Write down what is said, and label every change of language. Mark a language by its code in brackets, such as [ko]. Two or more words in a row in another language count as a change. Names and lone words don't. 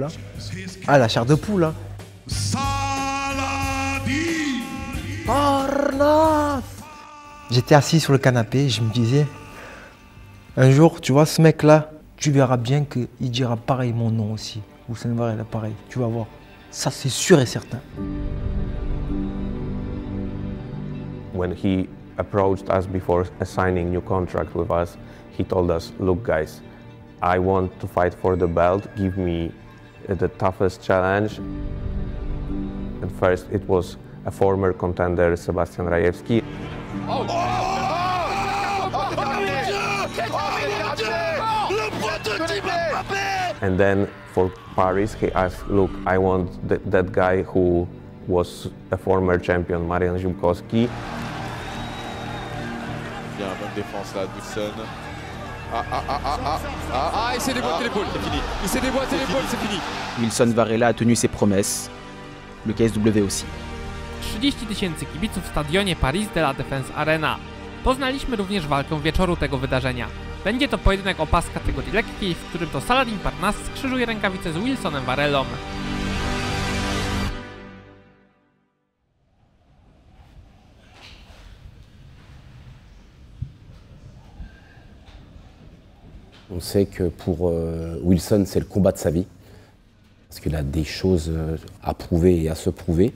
[fr] Hein. Ah, la chair de poule. Hein. Parnasse. J'étais assis sur le canapé et je me disais, un jour, tu vois, ce mec-là, tu verras bien qu'il dira pareil mon nom aussi. Wilson Varela, pareil, tu vas voir. Ça, c'est sûr et certain. [en] When he approached us before signing new contract with us, he told us, look guys, I want to fight for the belt, give me the toughest challenge. And first it was a former contender, Sebastian Rajewski. And then for Paris, he asked, look, I want that guy who was a former champion, Marian Zimkowski. [fr] Il y a une bonne défense là, Wilson. Il s'est déboîté l'épaule, c'est fini. Il s'est déboîté l'épaule, c'est fini. Wilson Varela a tenu ses promesses, le KSW aussi. [pl] 30 000 kibiców w stadionie Paris de la Défense Arena. Poznaliśmy również walkę wieczoru tego wydarzenia. Będzie to pojedynek o pas kategorii lekkiej, w którym to Saladin Parnasse skrzyżuje rękawice z Wilsonem Varelą. [fr] On sait que pour Wilson, c'est le combat de sa vie, parce qu'il a des choses à prouver et à se prouver.